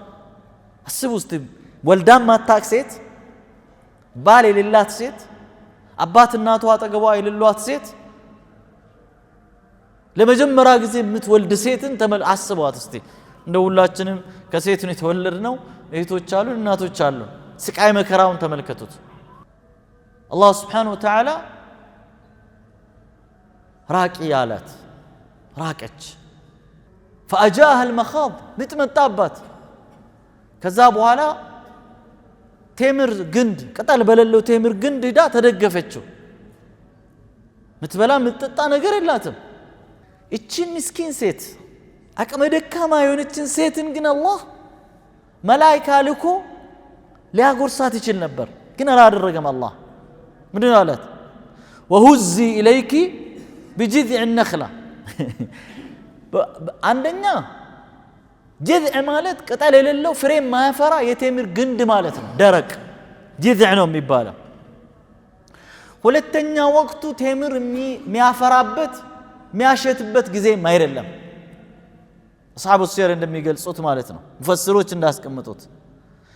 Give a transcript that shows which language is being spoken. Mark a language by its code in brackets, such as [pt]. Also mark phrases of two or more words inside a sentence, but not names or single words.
[am] አስቡ እስቲ ወልዳም ማታቅ ሴት ባል የሌላት ሴት አባት እናቷ አጠገቧ የሌሏት ሴት ለመጀመሪያ ጊዜ የምትወልድ ሴትን አስቧት እስቲ። እንደ ሁላችንም ከሴት ነው የተወለድነው። እህቶች አሉ እናቶች አሉ። ስቃይ መከራውን ተመልከቱት። አላህ [ar] سبحانه وتعالى [am] ራቂ ያላት ራቀች። [ar] فأجاءها المخاض [am] ምትመጣባት። ከዛ በኋላ ቴምር ግንድ ቅጠል በሌለው ቴምር ግንድ ሄዳ ተደገፈችው። ምትበላ ምትጠጣ ነገር የላትም። እቺን ምስኪን ሴት አቅመ ደካማ የሆነችን ሴትን ግን አላህ መላእክት ልኮ ሊያጎርሳት ይችል ነበር፣ ግን አላደረገም። አላህ ምንድን አላት? [ar] وهزي إليك بجذع النخلة [am] አንደኛ ጀዝዕ ማለት ቅጠል የሌለው ፍሬ ማያፈራ የቴምር ግንድ ማለት ነው። ደረቅ ጀዝዕ ነው የሚባለው። ሁለተኛ ወቅቱ ቴምር የሚያፈራበት የሚያሸትበት ጊዜም አይደለም። አስሐቡ ሲር እንደሚገልጹት ማለት ነው። ሙፈስሮች እንዳስቀምጡት